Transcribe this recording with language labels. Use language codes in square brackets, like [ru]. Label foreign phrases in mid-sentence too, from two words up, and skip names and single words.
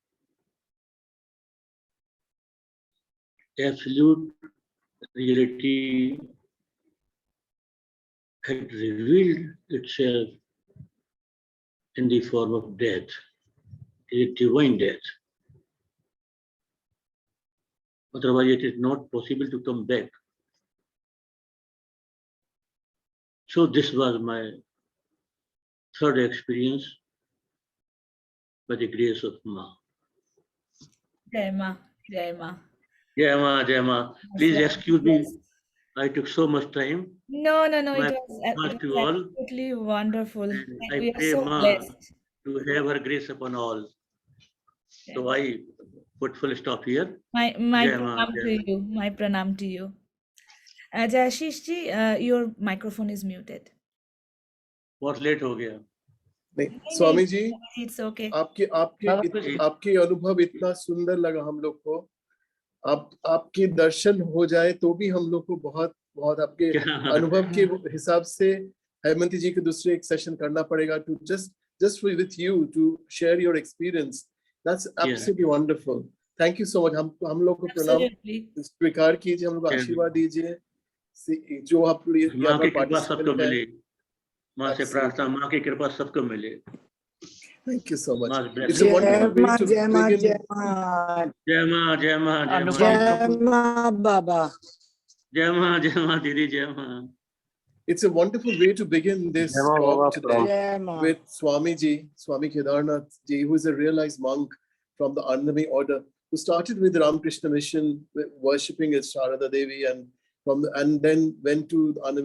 [en] Absolute reality had revealed itself in the form of death, a divine death. Otherwise, it is not possible to come back. So this was my third experience by the grace of Ma. [hi] Jai Ma, Jai Ma. Jai Ma, Jai Ma. [en] Please excuse me. I took so much time. No, it My was to all. absolutely wonderful. And And I we are pray so Ma blessed. to have her grace upon all. So I put full stop here. My [hi] Jai Ma, pranam Jai [en] to Ma. you. My pranam to you. Jashish ji, your microphone is muted. [hi] बहुत लेट हो गया. नहीं, स्वामी जी, [en] It's okay. [hi] आपके अनुभव इतना सुंदर लगा हम लोग को. आपके दर्शन हो जाए तो भी हम लोग को बहुत बहुत आपके अनुभव के हिसाब से हेमंती जी के दूसरे एक सेशन करना पड़ेगा [en] to just with you to share your experience. That's absolutely wonderful. Thank you so much. [hi] हम लोग को प्रणाम स्वीकार कीजिए, हम लोग को आशीर्वाद दीजिए. जो आप यहाँ पर पार्टिसिपेंट हैं, माँ से प्रार्थना, माँ की कृपा सबको मिले. [en] Thank you so much. It's a wonderful way to [hi] Jai Ma, [en] begin. [hi] Jai Ma. Jai Ma, Jai Ma, Jai Ma. Jai Ma, Baba. Jai Ma, Didi, Jai Ma. [en] It's a wonderful way to begin this talk today with Swami Kedarnath ji, who is a realized monk from the Annami order, who started with the Ramakrishna mission, worshipping as Sharada Devi, and then went to the Annami.